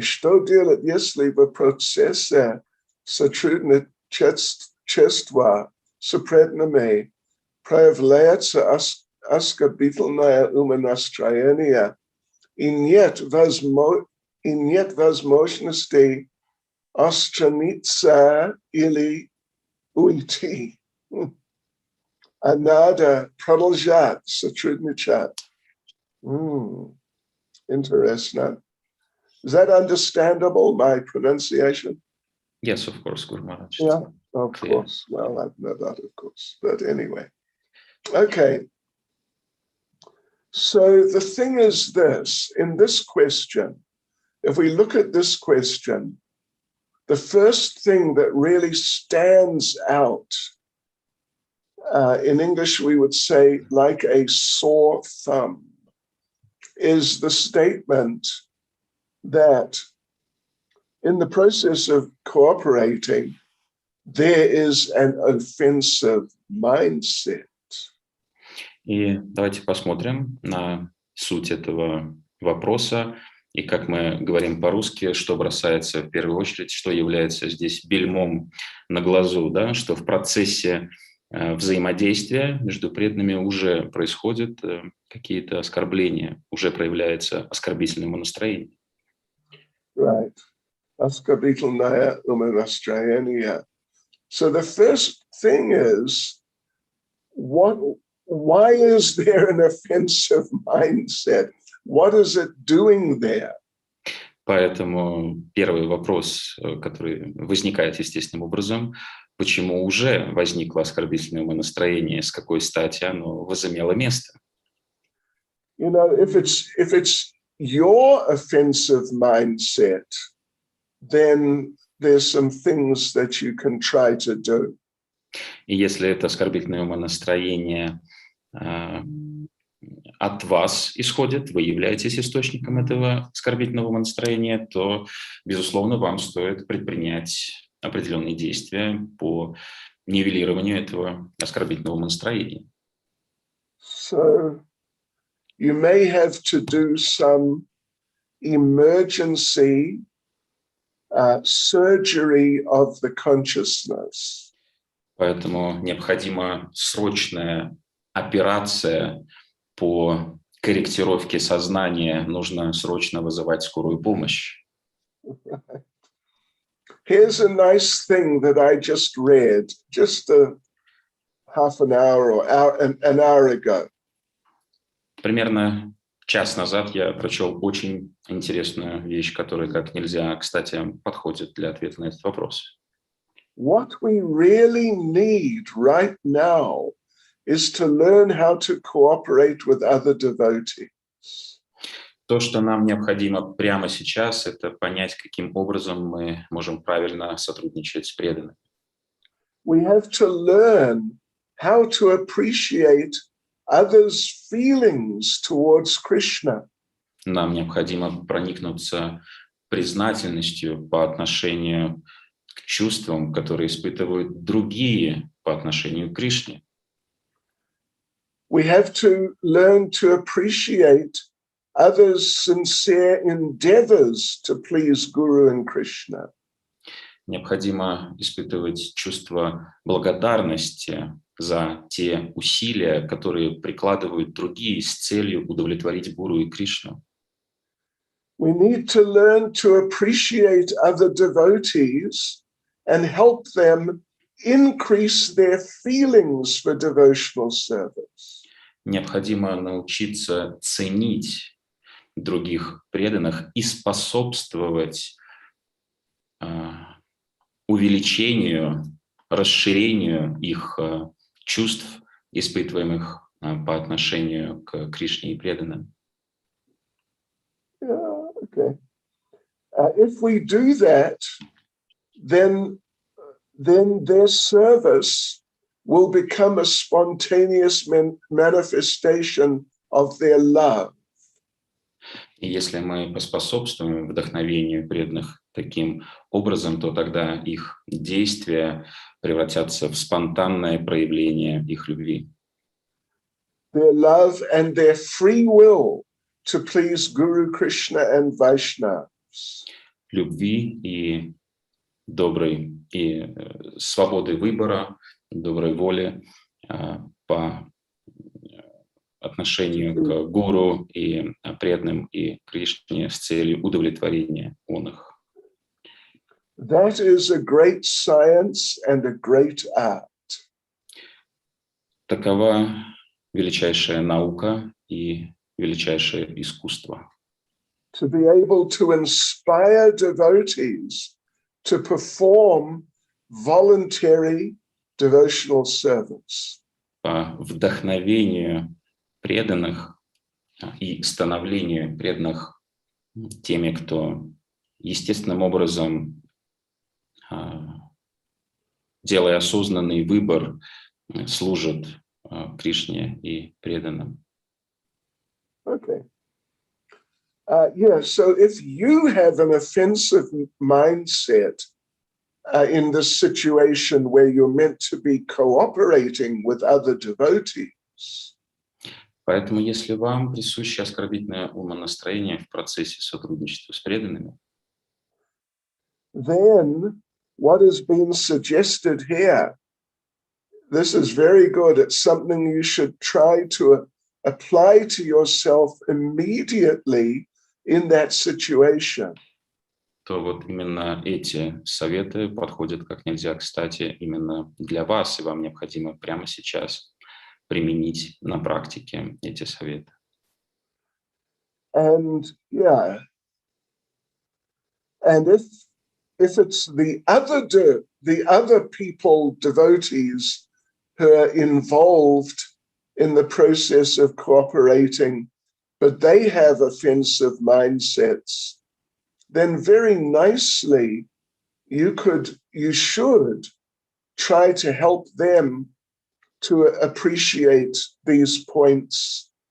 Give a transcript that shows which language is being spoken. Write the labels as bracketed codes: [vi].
[ru] Что делать, если в процессе сотрудничества с преданными проявляется оскорбительное умонастроение и нет возможности отстраниться или уйти? А надо продолжать сотрудничать. Интересно. [en] Is that understandable, my pronunciation? Yes, of course, Guru Maharaj. Yeah, of course. Well, I know that, of course. But anyway. Okay. So the thing is this, in this question, if we look at this question, the first thing that really stands out, in English we would say like a sore thumb, is the statement that in the process of cooperating, there is an offensive mindset. [ru] И давайте посмотрим на суть этого вопроса. И как мы говорим по-русски, что бросается в первую очередь, что является здесь бельмом на глазу, да, что в процессе взаимодействия между преданными уже происходят какие-то оскорбления, уже проявляется оскорбительное умонастроение. [en] Right. [ru] Оскорбительное умонастроение. [en] So the first thing is, why is there an offensive mindset? What is it doing there? [ru] Поэтому первый вопрос, который возникает естественным образом, почему уже возникло оскорбительное умонастроение, с какой стати оно возымело место? [en] You know, if it's your offensive mindset, then there's some things that you can try to do. [ru] И если это оскорбительное умонастроение от вас исходит, вы являетесь источником этого оскорбительного умонастроения, то, безусловно, вам стоит предпринять определенные действия по нивелированию этого оскорбительного умонастроения. [en] So you may have to do some emergency surgery of the consciousness. [ru] Поэтому необходима срочная операция по корректировке сознания. Нужно срочно вызывать скорую помощь. [en] Here's a nice thing that I just read just half an hour or an hour ago. [ru] Примерно час назад я прочел очень интересную вещь, которая как нельзя, кстати, подходит для ответа на этот вопрос. [en] What we really need right now is to learn how to cooperate with other devotees. [ru] То, что нам необходимо прямо сейчас, это понять, каким образом мы можем правильно сотрудничать с преданными. [en] We have to learn how to appreciate others' feelings towards Krishna. [ru] Нам необходимо проникнуться признательностью по отношению к чувствам, которые испытывают другие по отношению к Кришне. [en] We have to learn to appreciate others' sincere endeavors to please Guru and Krishna. [ru] Необходимо испытывать чувство благодарности за те усилия, которые прикладывают другие с целью удовлетворить Гуру и Кришну. [en] We need to learn to appreciate other devotees and help them increase their feelings for devotional service. [ru] необходимо научиться ценить других преданных и способствовать увеличению, расширению их чувств, испытываемых по отношению к Кришне и преданным. [en] Yeah, okay. If we do that, then their service will become a spontaneous manifestation of their love. [ru] И если мы поспособствуем вдохновению преданных таким образом, то тогда их действия превратятся в спонтанное проявление их любви. [en] Their love and their free will to please Guru Krishna and Vaishnavas. [ru] Любви и доброй и свободы выбора, доброй воли по отношению к гуру и преданным и Кришне с целью удовлетворения их. [en] That is a great science and a great art. [ru] Такова величайшая наука и величайшее искусство. [en] To be able to inspire devotees to perform voluntary devotional service. [ru] По вдохновению преданных и становлению преданных теми, кто естественным образом, делая осознанный выбор, служит Кришне и преданным. [en] Okay. So if you have an offensive mindset in this situation where you're meant to be cooperating with other devotees, [ru] Поэтому, если вам присуще оскорбительное умонастроение в процессе сотрудничества с преданными, [en] then what has been suggested here, this is very good. It's something you should try to apply to yourself immediately in that situation. [ru] то вот именно эти советы подходят как нельзя кстати именно для вас, и вам необходимо прямо сейчас применить на практике эти советы. [en] And if it's the other people, devotees, who are involved in the process of cooperating, but they have offensive mindsets, then very nicely you should try to help them to appreciate these points